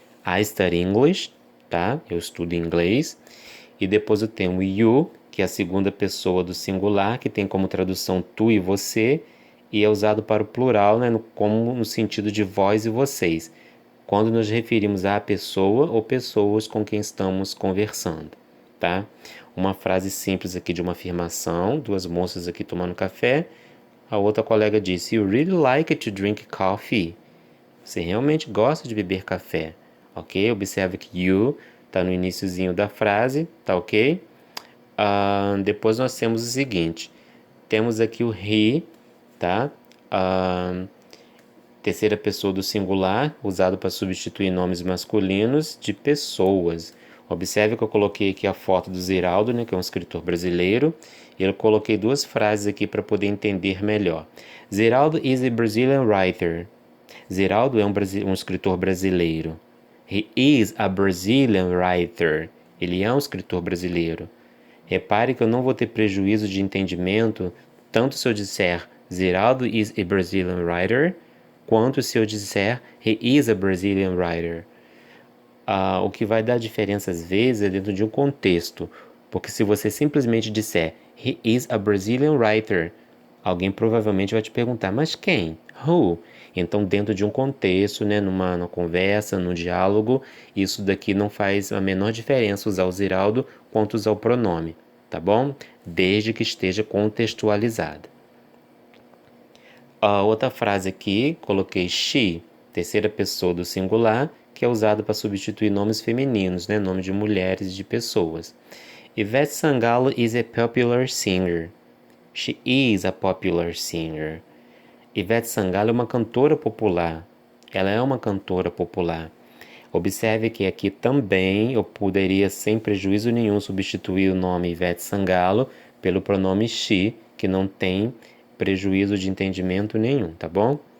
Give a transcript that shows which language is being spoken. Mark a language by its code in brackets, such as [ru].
[pt] I study English, tá? Eu estudo inglês. E depois eu tenho o you, que é a segunda pessoa do singular, que tem como tradução tu e você, e é usado para o plural, né, como no sentido de vós e vocês, quando nos referimos à pessoa ou pessoas com quem estamos conversando, tá? Uma frase simples aqui de uma afirmação, duas moças aqui tomando café. [en] A outra colega disse, You really like to drink coffee. [pt] Você realmente gosta de beber café, ok? Observe que you está no iniciozinho da frase, tá ok? Depois nós temos o seguinte, temos aqui o he, tá? Terceira pessoa do singular, usado para substituir nomes masculinos de pessoas. Observe que eu coloquei aqui a foto do Ziraldo, né, que é um escritor brasileiro, e eu coloquei duas frases aqui para poder entender melhor. [en] Ziraldo is a Brazilian writer. [pt] Ziraldo é um escritor brasileiro. [en] He is a Brazilian writer. [pt] Ele é um escritor brasileiro. Repare que eu não vou ter prejuízo de entendimento tanto se eu disser Ziraldo is a Brazilian writer, quanto se eu disser he is a Brazilian writer. O que vai dar diferença às vezes é dentro de um contexto, porque se você simplesmente disser he is a Brazilian writer, alguém provavelmente vai te perguntar, mas quem? Who? Então, dentro de um contexto, né, numa conversa, num diálogo, isso daqui não faz a menor diferença usar o Ziraldo quanto usar o pronome, tá bom? Desde que esteja contextualizada. A outra frase aqui, coloquei she, terceira pessoa do singular, que é usado para substituir nomes femininos, né? Nome de mulheres e de pessoas. [en] Ivete Sangalo is a popular singer. She is a popular singer. [pt] Ivete Sangalo é uma cantora popular. Ela é uma cantora popular. Observe que aqui também eu poderia, sem prejuízo nenhum, substituir o nome Ivete Sangalo pelo pronome she, que não tem prejuízo de entendimento nenhum, tá bom?